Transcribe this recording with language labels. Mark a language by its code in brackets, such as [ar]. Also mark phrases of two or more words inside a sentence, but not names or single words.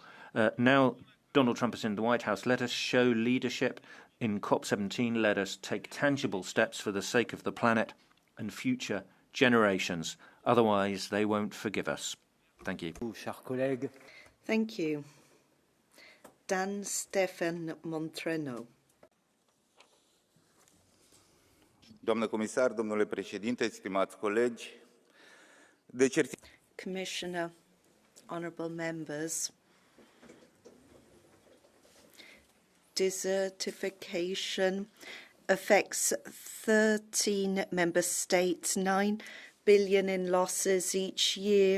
[en] Now Donald Trump is in the White House. Let us show leadership in COP17. Let us take tangible steps for the sake of the planet and future generations. Otherwise, they won't forgive us. Thank you. Thank you. Dan Stefan Montreno. [ro] Doamnă comisar, domnule președinte, stimați colegi, [en] Commissioner, honourable members, desertification affects 13 member states, 9 billion in losses each year.